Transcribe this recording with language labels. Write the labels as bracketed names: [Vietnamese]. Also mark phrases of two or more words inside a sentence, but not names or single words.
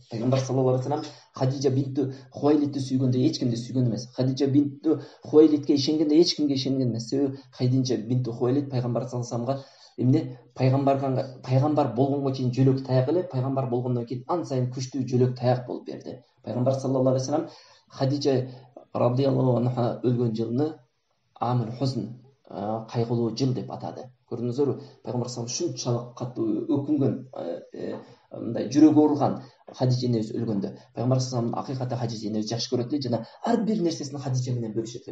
[Kyrgyz] Пайгамбар [Arabic] صلى الله عليه وسلم [Kyrgyz] Хадижа бинту Хувайлидти сүйгөндө эч кимди сүйгөн эмес. Хадижа бинту Хувайлидке ишенгенде эч кимге ишенген эмес. Себеби Хадижа бинту Хувайлид пайгамбар [Arabic] صلى الله عليه وسلم [Kyrgyz] пайгамбар болгонго чейин жөлөк таяк эле, пайгамбар болгондон кийин ан сайын күчтүү жөлөк таяк болуп берди. Пайгамбар [Arabic] صلى الله عليه وسلم [Kyrgyz] Хадижа [Arabic] رضي الله عنها [Kyrgyz] өлгөн жылны [Arabic] عام الحزن, [Kyrgyz] кайгылуу жыл деп атады. Көрдүңүздөрбү? Пайгамбар [Arabic] صلى الله عليه وسلم [Kyrgyz] ушунчалык катуу өкүнгөн, мындай жүрөгү ооруган Хадижа энебиз өлгөндө. Пайгамбар [Arabic] صلى الله عليه وسلم [Kyrgyz] акыйкатта Хадижа энебиз жакшы көрөт эле жана ар бир нерсесин Хадижа менен бөлүшөт эле.